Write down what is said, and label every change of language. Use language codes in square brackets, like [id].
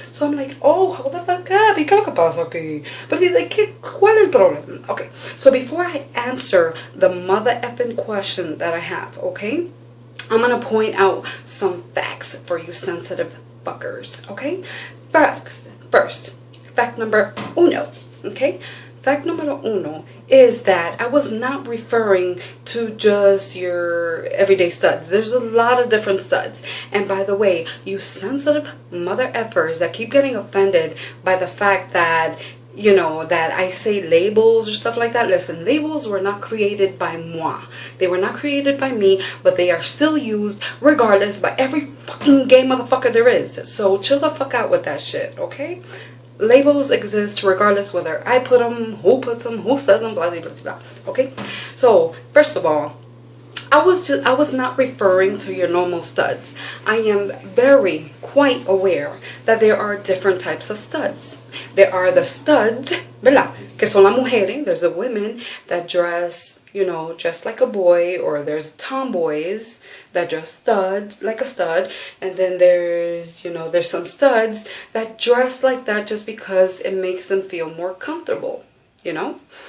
[en] So I'm like, oh, hold the fuck up. [es] ¿Y qué es lo que pasa aquí? [en] But like, [es] ¿cuál es el problema? [en] Okay, so before I answer the mother effing question that I have, okay, I'm gonna point out some facts for you sensitive fuckers, okay? First, fact number uno, okay? Fact numero uno is that I was not referring to just your everyday studs. There's a lot of different studs. And by the way, you sensitive mother effers that keep getting offended by the fact that, you know, that I say labels or stuff like that. Listen, labels were not created by moi. They were not created by me, but they are still used regardless by every fucking gay motherfucker there is. So chill the fuck out with that shit, okay? Labels exist regardless whether I put them, who puts them, who says them, blah, blah, blah, blah. Okay? So, first of all, I was not referring to your normal studs. I am quite aware that there are different types of studs. There are the studs, ¿verdad? [es] Que son las mujeres. [en] There's the women that dress, you know, just like a boy, or there's tomboys that dress studs like a stud, and then there's, you know, there's some studs that dress like that just because it makes them feel more comfortable, you know.